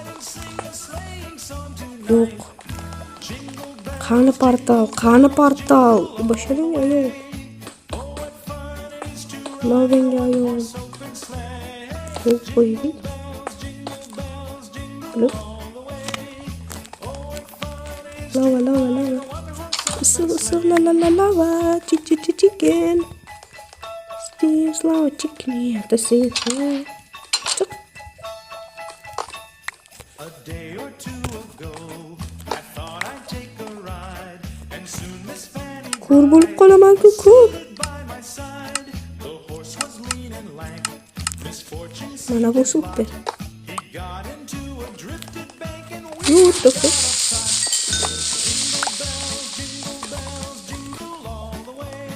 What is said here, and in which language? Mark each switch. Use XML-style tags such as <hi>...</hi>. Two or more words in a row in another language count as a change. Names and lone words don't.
<uz>Yo'q. Qani portal. Basharing yo'q. Lavanga yo'q. Yo'q qo'ydik.</uz> <en>Look. Lava. So lava. Chicken. Steve's lava chicken. Yeah, the same. A day or two ago, I thought I'd take a ride, and soon Miss Fanny</en> <uz>Kur bo'lib qolaman ku.</uz> <en>stood by my side. The horse was lean and lank. Misfortune</en> <uz>Mana bu super.</uz> <en>he got into a drifted bank and What the fuck? jingle all the way.</en>